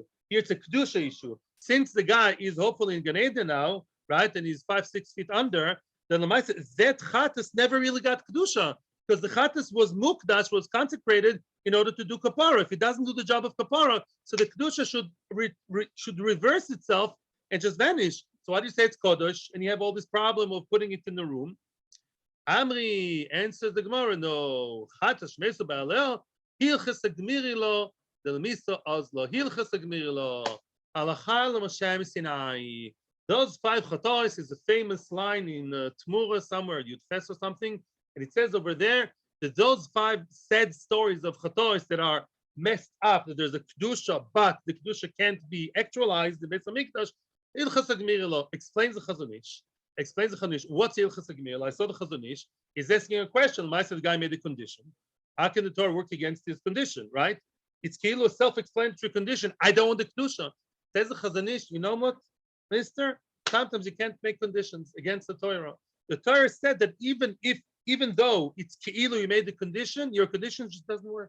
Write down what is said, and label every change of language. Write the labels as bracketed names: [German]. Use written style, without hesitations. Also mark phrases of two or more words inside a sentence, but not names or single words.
[English] Here it's a kedusha issue. Since the guy is hopefully in Gan Eden now, right, and he's 5-6 feet under, then the Lamaisa, that chatas never really got kedusha, because the chatas was mukdash, was consecrated in order to do kapara. If it doesn't do the job of kapara, so the kedusha should reverse itself and just vanish. So why do you say it's kodesh, and you have all this problem of putting it in the room? Amri answers the Gemara, no. [Hebrew] חטאת שמתו בעליה, [Aramaic] הלכתא גמירי לה, דלמיתה אזלא, הלכתא גמירי לה, [Hebrew] הלכה למשה סיני. [English] Those 5 chatos is a famous line in Tmura somewhere, Yudfes or something, and it says over there that those 5 sad stories of chatos that are messed up, that there's a kedusha, but the kedusha can't be actualized in Beis HaMikdash. [Aramaic] הלכתא גמירי לה [English] explains the Chazon Ish. What's [Aramaic] הלכתא גמירי לה? [English] I saw the Chazon Ish. He's asking a question. Why said the guy made a condition? How can the Torah work against his condition, right? It's kilu a self-explanatory condition. I don't want the kedusha. Says the Chazon Ish, you know what, mister? Sometimes you can't make conditions against the Torah. The Torah said that even though it's ki'ilu, you made the condition, your condition just doesn't work.